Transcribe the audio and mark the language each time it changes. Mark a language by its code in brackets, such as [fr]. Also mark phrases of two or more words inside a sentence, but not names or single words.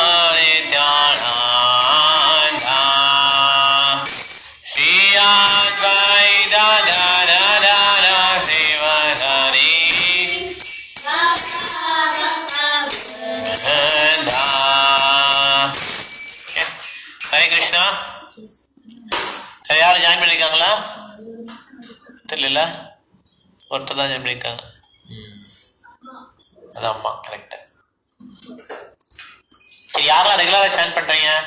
[sa] नित्यानंद श्री अद्वैत गदाधर श्रीवासादि वृंद. हरे कृष्णा. [ta] யாரும் ஜாயின் பண்ணியிருக்காங்களா? தெரியல, ஒருத்தர் தான் ஜாயின் பண்ணியிருக்காங்க. அது அம்மா, கரெக்டு. சரி, யாரெல்லாம் ரெகுலராக ஜாயின் பண்ணுறீங்க?